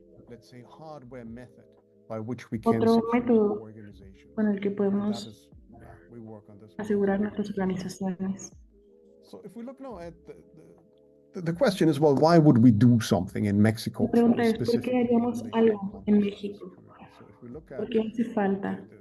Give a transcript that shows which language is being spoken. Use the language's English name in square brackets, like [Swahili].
[English] let's say hardware method by which we can [Spanish] otro método con el que podemos asegurar nuestras organizaciones. [English] So if we look now at the question is, well, why would we do something in Mexico? [Spanish] La pregunta es, ¿por qué haríamos algo en México? ¿Por qué hace falta?